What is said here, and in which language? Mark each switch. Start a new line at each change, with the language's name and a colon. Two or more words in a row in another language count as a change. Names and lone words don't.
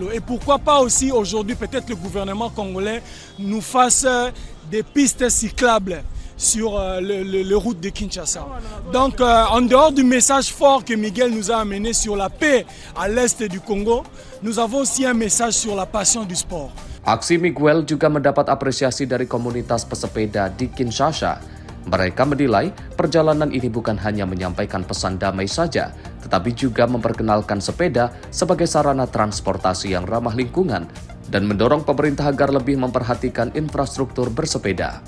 French: Et pourquoi pas aussi aujourd'hui peut-être le gouvernement congolais nous fasse des pistes cyclables sur les routes de Kinshasa. Donc en dehors du message fort que Miguel nous a amené sur la paix à l'est du Congo, nous avons aussi un message sur la passion du sport.
Indonesian: Aksi Miguel juga mendapat apresiasi dari komunitas pesepeda di Kinshasa. Mereka menilai perjalanan ini bukan hanya menyampaikan pesan damai saja, tetapi juga memperkenalkan sepeda sebagai sarana transportasi yang ramah lingkungan dan mendorong pemerintah agar lebih memperhatikan infrastruktur bersepeda.